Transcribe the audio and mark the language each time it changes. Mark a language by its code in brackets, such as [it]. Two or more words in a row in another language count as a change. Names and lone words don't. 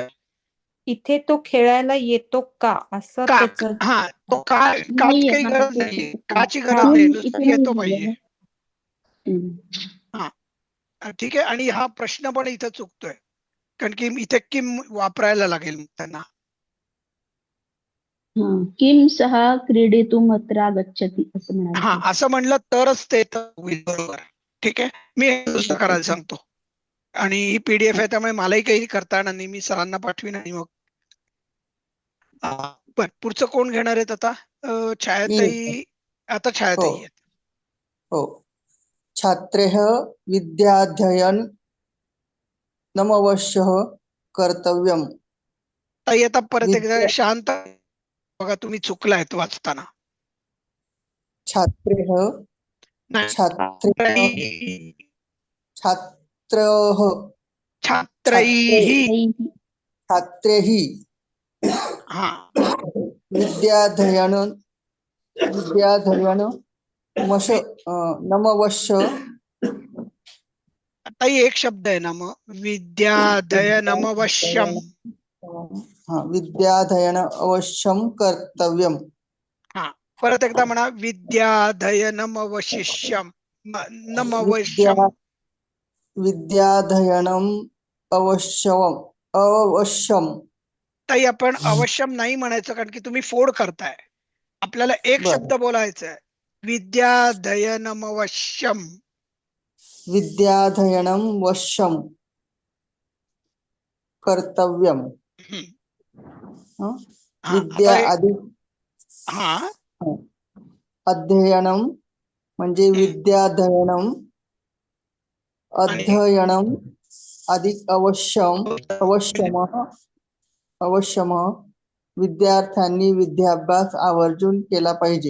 [mr] इथे तो खेळायला येतो का असं का? त्याचं. हा, तो काय, काची काही गरज नाहीये, काची गरज हा. नाही, इथे नुसतं नाही येतो लिहिलेलं. पाहिजे. ठीक आहे, आणि हा प्रश्न पण इथं चुकतोय, कारण की इथे किम वापरायला लागेल त्यांना. [sa] किम सह क्रीडितुम अत्र आगच्छति [mr] असं म्हणायचं. हा, असं म्हणलं तरच ते होईल, बरोबर. ठीक आहे, मी हे दुसरं करायला सांगतो. आणि ही पीडीएफ आहे, त्यामुळे मलाही काही करता येणार नाही, मी सरांना पाठवीन. आणि मग बर, पुढचं कोण घेणार आहेत आता? छायाताई. आता छायाताई आहेत. हो. [sa] छात्रेः विद्याध्ययन नमवश्यः कर्तव्यम्. [mr] ताई, आता परत एकदा [sa] विद्या- [mr] शांत बघा, तुम्ही चुकलायत वाचताना. [sa] छात्रेः [mr] नाही, [sa] छात्रेः छात्रः छात्रैः. छात्रैः [mr] हा, [sa] विद्याध्ययन नमवश्य. [mr] ताई, एक शब्द आहे ना, मग विद्याध्ययनमवश्यम. [sa] विद्याध्ययन अवश्यम कर्तव्यम. [mr] हा, परत एकदा म्हणा, [sa] विद्याधयनमवशिष्यम. विद्या नमवश्यम. विद्याधयनम अवश्यम. [mr] ताई, आपण अवश्यम नाही म्हणायचं, कारण की तुम्ही फोड करताय. आपल्याला एक बरं. शब्द बोलायचा आहे, [sa] विद्याधयनमवश्यम. विद्याधयनम वश्यम कर्तव्यम. हं. हं? [mr] हा, [sa] विद्या [mr] आता अधिक हा [sa] अध्ययनम म्हणजे विद्याधयनम [mr] आणि [sa] अध्ययनम अधिक अवश्यम [mr] विद्यार्थ्यांनी विद्याभ्यास आवर्जून केला पाहिजे.